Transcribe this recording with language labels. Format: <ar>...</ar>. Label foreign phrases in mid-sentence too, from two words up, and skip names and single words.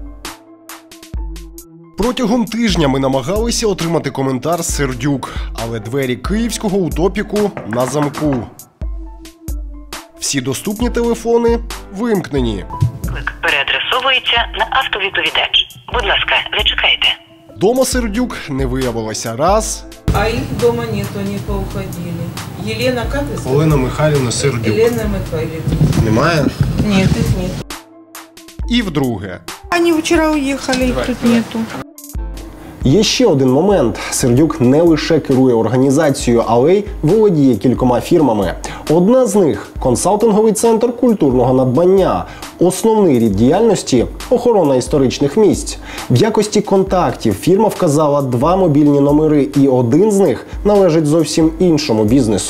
<uk>Протягом тижня ми намагалися отримати коментар Сердюк, але двері київського «УТОПІКу» на замку. Всі доступні телефони вимкнені. Виклик переадресовується на автовідповідач. Будь ласка, зачекайте. Дома Сердюк не виявилося раз.</uk> <ru>А их дома нет, они поуходили. Елена, как вы сказали?</ru> <uk>Олена Михайлівна Сердюк.</uk> <ru>Елена Михайловна.</ru> <uk>Немає?</uk> <ru>Нет, их нет.</ru> <uk>І вдруге.</uk> <ru>Они вчера уехали, их тут нету.</ru> <uk>Є ще один момент. Сердюк не лише керує організацією, але й володіє кількома фірмами. Одна з них – консалтинговий центр культурного надбання. Основний рід діяльності – охорона історичних місць. В якості контактів фірма вказала 2 мобільні номери, і один з них належить зовсім іншому бізнесу.</uk>